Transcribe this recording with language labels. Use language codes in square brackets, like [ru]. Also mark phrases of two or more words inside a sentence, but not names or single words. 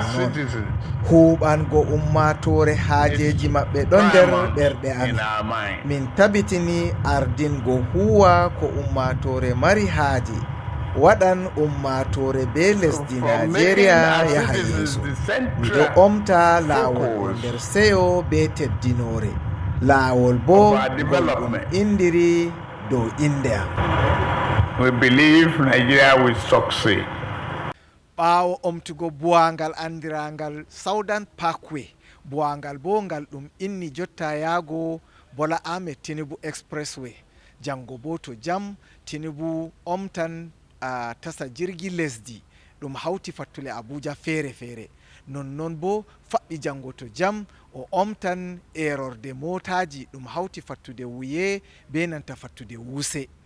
[ff] huɓango ummatore haajeji maɓɓe ɗon nder ɓerɗe amin min tabitini ardingo huwa ko ummatore mari haaje waɗan ummatore be lesdi Nigeria yaha yeeso. Miɗo omta laawol nder seyo be teddinore laawol bo ɗum indiri dow inde am. [en] We believe Nigeria will succeed. [ff] Ɓaawo omtugo buwangal andirangal Southern Parkway, buwangal bo ngal ɗum inni jotta yaago Bola Ahmed Tinubu Expressway. Jango bo to jam Tinubu omtan tasa jirgi lesdi ɗum hawti fattule Abuja feere nonnon bo faɓɓi jango to jam o omtan erorde motaji ɗum hawti fattude wuye be nanta fattude wuse